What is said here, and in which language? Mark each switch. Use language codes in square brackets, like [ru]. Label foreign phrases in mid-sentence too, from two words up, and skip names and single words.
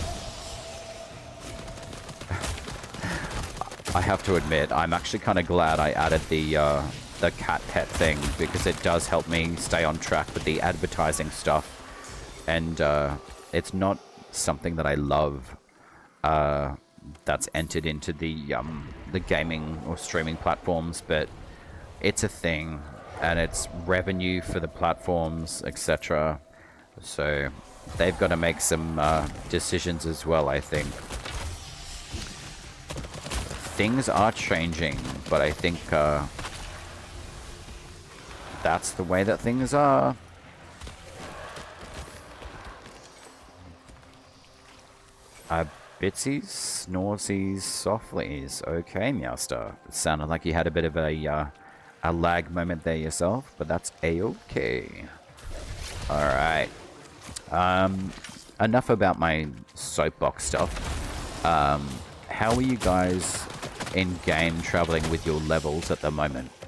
[en] I have to admit, I'm actually kind of glad I added the cat pet thing, because it does help me stay on track with the advertising stuff, and it's not something that I love that's entered into the gaming or streaming platforms, but it's a thing, and it's revenue for the platforms, etc. So they've got to make some decisions as well, I think. Things are changing, but I think that's the way that things are. Bitsies, snorsies, softlies. Okay, Meowster. It sounded like you had a bit of a lag moment there yourself, but that's a-okay. Alright. Enough about my soapbox stuff. How are you guys in-game traveling with your levels at the moment?